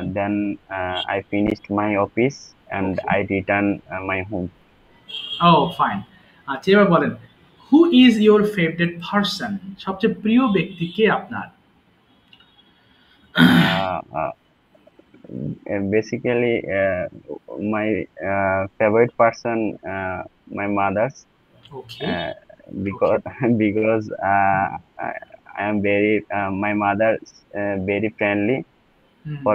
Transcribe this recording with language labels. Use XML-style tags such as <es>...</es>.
<en>Then I finished my office and Okay. I return my home. Oh, fine. আচ্ছা এবার বলেন, who is your favourite person?</en> <bn>সবচেয়ে প্রিয় ব্যক্তি কে আপনার?</bn> <en>Uh, uh, Basically, my favorite person, my mother's, okay, uh, okay. because because I am very my mother very friendly for</en>